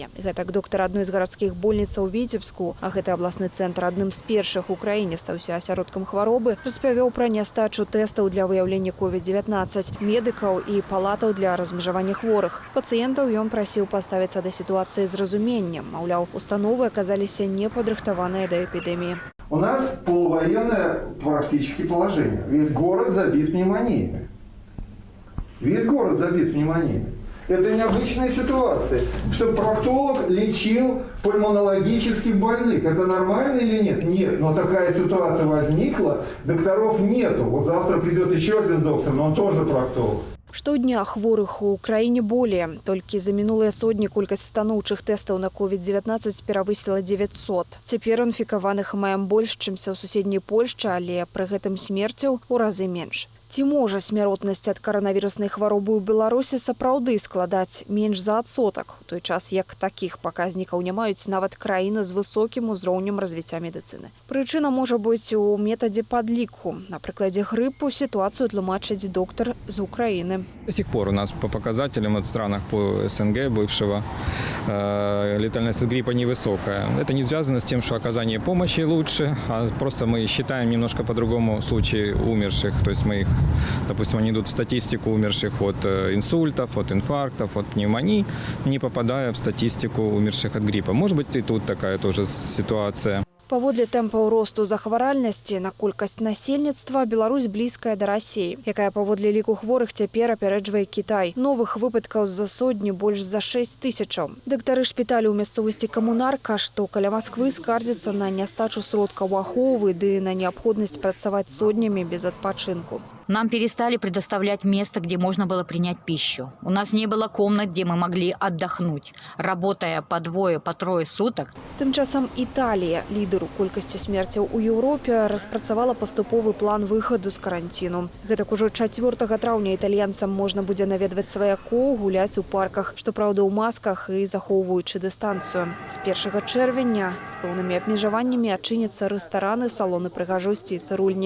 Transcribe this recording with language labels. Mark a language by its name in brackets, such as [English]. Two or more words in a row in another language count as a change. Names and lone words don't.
[Belarusian] Гэтак доктар адной з гарадскіх больніцаў у Віцебску, а гэта абласны цэнтр адным з першых у краіне стаўся асяродкам хваробы, распавёў пра нястачу тэстаў для выяўлення COVID-19, медыкаў і палатаў для размежавання хворых. Пацыентаў ён прасіў паставіцца да сітуацыі з разуменнем. Маўляў, установы аказаліся непадрыхтаваныя да эпідэміі. [Russian] У нас полувоенное практически положение. Весь город забит пневмониями. Весь город забит пневмониями. Это необычная ситуация, что проктолог лечил пульмонологических больных. Это нормально или нет? Нет. Но такая ситуация возникла, докторов нету. Вот завтра придет еще один доктор, но он тоже проктолог. [Belarusian] Штодня хворых у краіне более. Толькі за мінулыя сотні колькасць станоўчых тэстаў на COVID-19 перавысіла 900. Цяпер інфікаваных маем больш, чымся ў суседняй Польшчы, але пры гэтым смерцяў у разы менш. Ці можа смяротнасць ад каранавіруснай хваробы ў Беларусі сапраўды складаць менш за адсотак, у той час як такіх паказнікаў не маюць нават краіны з высокім узроўнем развіцця медыцыны. Прычына можа быць у метадзе падліку. На прыкладзе грыпу сітуацыю тлумачыць доктар з Украіны. [Russian] До сих пор у нас по показателям от странах по СНГ бывшего летальность от гриппа невысокая. Это не связано с тем, что оказание помощи лучше, а просто мы считаем немножко по-другому случаи умерших. То есть мы их, допустим, они идут в статистику умерших от инсультов, от инфарктов, от пневмоний, не попадая в статистику умерших от гриппа. Может быть, и тут такая тоже ситуация. [Belarusian] Паводле тэмпаў росту захваральнасці на колькасць насельніцтва Беларусь блізкая да Расіі, якая паводле ліку хворых цяпер апярэджвае Кітай. Новых выпадкаў з-за сотні больш за 6 тысячаў. Дактары шпіталю ў мясцовасці Камунарка, што каля Масквы, скардзяцца на нястачу сродкаў аховы ды на неабходнасць працаваць сотнямі без адпачынку. [Russian] Нам перестали предоставлять место, где можно было принять пищу. У нас не было комнат, где мы могли отдохнуть, работая по двое, по трое суток. [Belarusian] Тым часам Італія, лідар у колькасці смерцяў у Еўропе, распрацавала паступовы план выхаду з каранціну. Гэтак ужо 4 траўня італьянцам можна будзе наведваць сваякоў, гуляць у парках, што праўда ў масках і захоўваючы дыстанцыю. З 1 чэрвеня з пэўнымі абмежаваннямі адчыняцца рэстараны, салоны прыгажосці і цырульні.